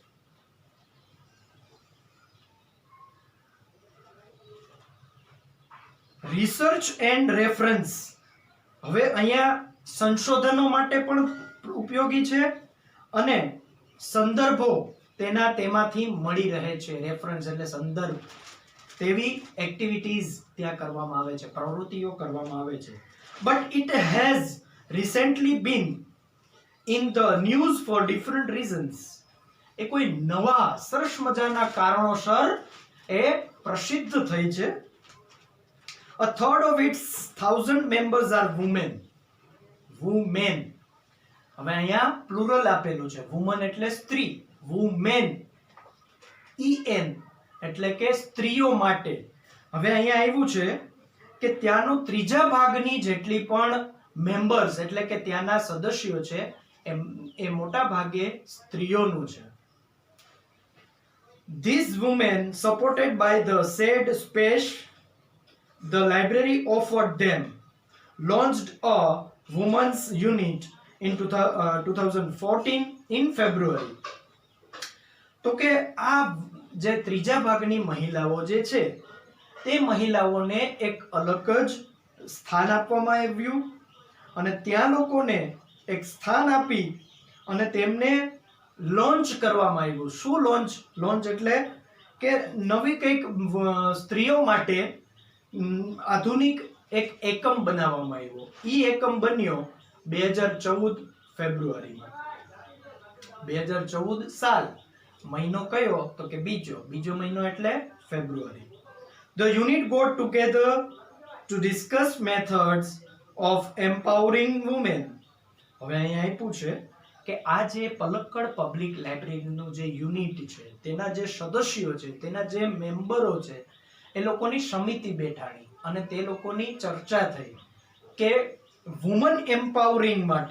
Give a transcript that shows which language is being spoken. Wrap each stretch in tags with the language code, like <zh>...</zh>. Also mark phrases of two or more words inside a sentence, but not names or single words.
<en>research and reference,</en> <gu>હવે અહીંયા સંશોધનો માટે પણ ઉપયોગી છે અને સંદર્ભો તેમાંથી મળી રહે છે. રેફરન્સ એટલે સંદર્ભ, તેવી એક્ટિવિટીઝ ત્યાં કરવામાં આવે છે, પ્રવૃત્તિઓ કરવામાં આવે છે.</gu> <en>but it has recently been in the news for different reasons.</en> <gu>એ કોઈ નવા સરસ મજાના કારણોસર એ પ્રસિદ્ધ થઈ છે.</gu> <en>A third of its 1000 members are women. Women.</en> <gu>હવે અહીંયા પ્લુરલ આપેલું છે. woman એટલે સ્ત્રી, women, en એટલે કે સ્ત્રીઓ માટે. હવે અહીંયા આવ્યું છે કે ત્યાંનો ત્રીજા ભાગની જેટલી પણ મેમ્બર્સ એટલે કે ત્યાંના સદસ્યો છે એ મોટા ભાગે સ્ત્રીઓનું છે.</gu> <en>These women, supported by the said space the library offered them, launched a women's unit in 2014 in February.</en> <gu>તો કે આ જે ત્રીજા ભાગની મહિલાઓ જે છે તે મહિલાઓને એક અલગ જ સ્થાન આપવામાં આવ્યું અને ત્યાં લોકોને એક સ્થાન આપી અને તેમને લોન્ચ કરવામાં આવ્યું. શું લોન્ચ? લોન્ચ એટલે કે નવી કંઈક સ્ત્રીઓ માટે આધુનિક એક એકમ બનાવવામાં આવ્યો. ઈ એકમ બન્યો 2014 ફેબ્રુઆરીમાં. 2014 સાલ. મહિનો કયો? તો કે બીજો મહિનો એટલે ફેબ્રુઆરી.</gu> <en>The unit got together to discuss methods of empowering women.</en> <gu>હવે અહીંયા આપ્યું છે કે આ જે પલક્કડ પબ્લિક લાઇબ્રેરીનું જે યુનિટ છે, તેના જે સદસ્યો છે, તેના જે મેમ્બરો છે, એ લોકોની સમિતિ બેઠાણી અને તે લોકોની ચર્ચા થઈ કે</gu> <en>woman empowering</en> <gu>માટે.</gu>